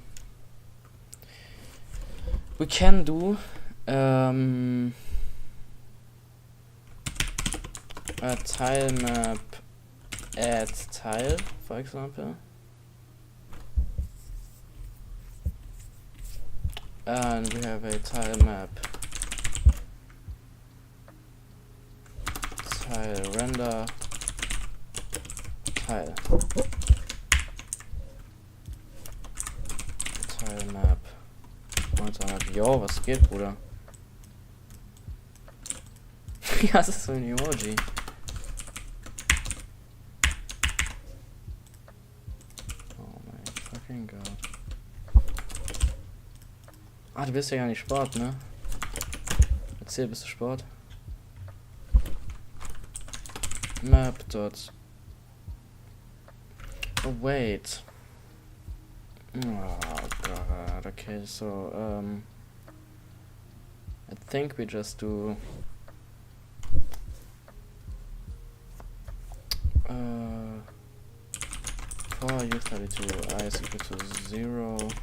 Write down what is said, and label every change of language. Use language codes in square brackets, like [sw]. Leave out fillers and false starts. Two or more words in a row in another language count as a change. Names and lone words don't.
[en] We can do a tile map add tile, for example. And we have a tile map tile render tile tile map Pointer Map. [de] Jo, was geht, Bruder? Ja, das ist so ein Emoji. Oh mein [en] fucking God. [de] Ah, du bist ja gar nicht Sport, ne? Erzähl, bist du Sport? [en] Map dot. Oh wait. Oh god. Okay, so I think we just do for u32 I is equal to 0.